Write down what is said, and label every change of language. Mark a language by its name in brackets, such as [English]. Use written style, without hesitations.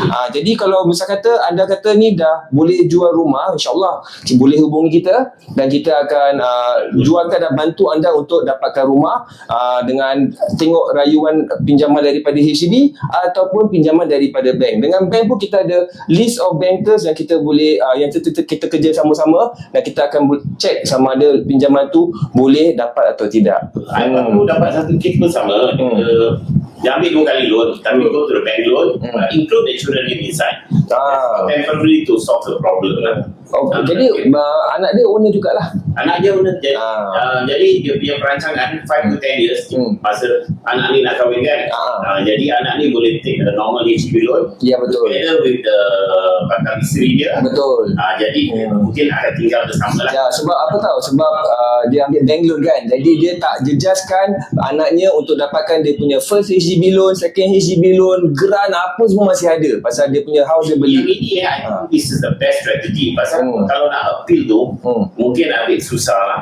[Malay] Jadi kalau misal kata anda kata ni dah boleh jual rumah, insyaAllah boleh hubungi kita dan kita akan jualkan dan bantu anda untuk dapatkan rumah dengan tengok rayuan pinjaman daripada HDB ataupun pinjaman daripada bank. Dengan bank pun kita ada list of bankers yang kita boleh yang kita kerja sama-sama, dan kita akan check sama ada pinjaman tu boleh dapat atau tidak. Baru dapat satu case pun sama. Dia ambil 2 kali loan, tapi [English] go to the bank loan, include the children inside. Temporarily to solve the problem lah. [Malay] Jadi anak dia owner jugalah. Anak dia owner. Jadi dia punya perancangan 5 to 10 years masa anak ni nak kahwin kan. Jadi anak ni boleh [English] take the normal HDB loan. [Malay] Ya, betul. Together with the bakal isteri dia. Betul. Jadi mungkin akan tinggal bersama lah. Sebab apa tahu? Sebab dia ambil bank loan kan. Jadi dia tak jejaskan anaknya untuk dapatkan dia punya first HDB loan, second HDB loan, grant apa semua masih ada. Pasal dia punya house dia beli. Yang ini [English] I think this is the best strategy. [Malay] Pasal kalau nak appeal tu mungkin a bit susah lah.